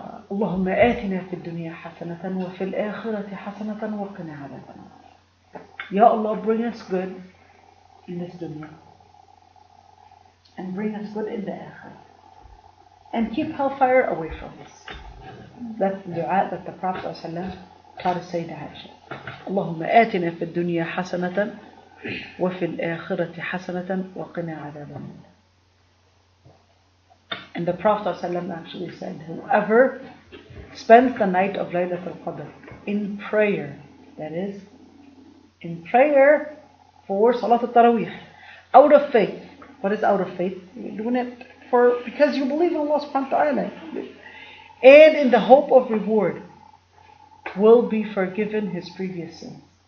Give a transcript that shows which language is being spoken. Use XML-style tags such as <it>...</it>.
<ar>اللهم آتنا في الدنيا حسنة وفي الآخرة حسنة وقنا عذاب النار.</ar> <en>Ya Allah, bring us good in this dunya and bring us good in the akhirah, and keep hellfire away from us. That's the dua that the Prophet ﷺ taught us, Sayyidah Aysha.</en> <ar>اللهم آتنا في الدنيا حسنة وفي الآخرة حسنة وقنا عذاب النار.</ar> <en>And the Prophet ﷺ actually said, whoever spends the night of Laylatul Qadr in prayer, that is, in prayer for Salat al-Taraweeh, out of faith. What is out of faith? You're doing it because you believe in Allah subhanahu wa ta'ala. And in the hope of reward, will be forgiven his previous sins.</en>